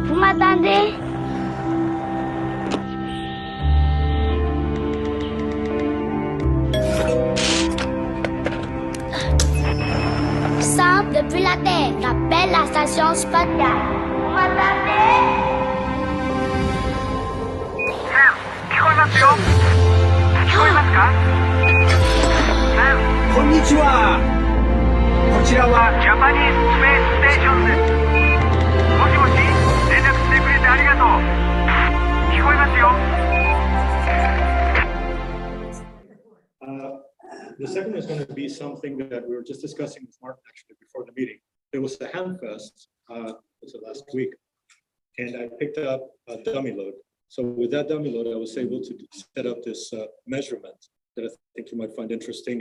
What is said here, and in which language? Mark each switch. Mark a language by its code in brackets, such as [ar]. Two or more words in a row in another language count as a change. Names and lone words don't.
[fr] Vous m'attendez? Sam, depuis la Terre, j'appelle la station spatiale. Vous m'attendez? [ja] 聞こえますよ。聞こえますか？こんにちは。こちらはジャパニーズスペースステーションです。もしもし、連絡してくれてありがとう。聞こえますよ。 [en] The second is going to be something that we were just discussing with Martin actually before the meeting. There was a Hamfest, was it last week, and I picked up a dummy load. So with that dummy load, I was able to set up this measurement that I think you might find interesting.